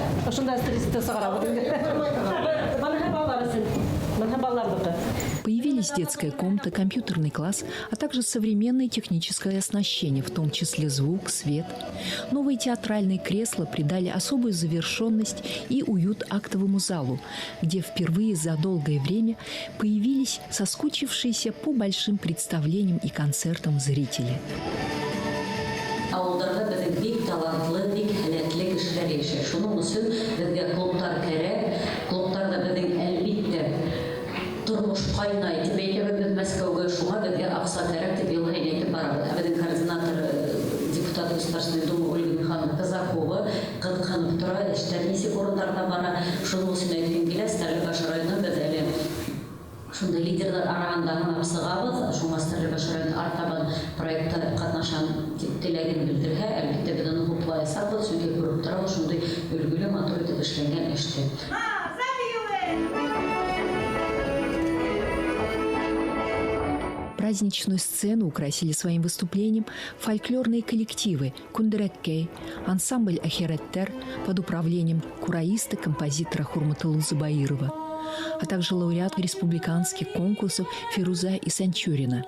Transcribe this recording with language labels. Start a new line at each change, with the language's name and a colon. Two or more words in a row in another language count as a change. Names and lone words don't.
Russian: Появились детская комната, компьютерный класс, а также современное техническое оснащение, в том числе звук, свет. Новые театральные кресла придали особую завершенность и уют актовому залу, где впервые за долгое время появились соскучившиеся по большим представлениям и концертам зрители.
Bashkir: Ауылдарда біздің бик талантлы, бик һәләтле кешеләр яшәй. Шуның өчен безгә клубтар кирәк. Клубтарда безнең әлбиттә тормыш кайнай. Дип әйтәбез без Мәскәүгә, шуңа безгә акча кирәк дип ел әйтеп барабыз. Безнең координатор депутат Государственной Думы Ольга Михайловна Казакова кызганып тора, эшләр ничек урыннарда бара. Шуның өчен әйткән килә, Стәрлебаш районында без әле шунда лидерлар арасында гына сыгабыз. Шуңа Стәрлебаш районы артабан проектта катнашан теләген белдерһә, әлбиттә без аны хуплайсакбыз, чөнки күреп торабыз, шундай өлгеле матур итеп эшләнгән эште.
Russian: Праздничную сцену украсили своим выступлением фольклорные коллективы «Кундереккей», ансамбль «Ахиреттер» под управлением кураиста, композитора Хурматулы Зубаирова, а также лауреат республиканских конкурсов Фируза Исанчурина.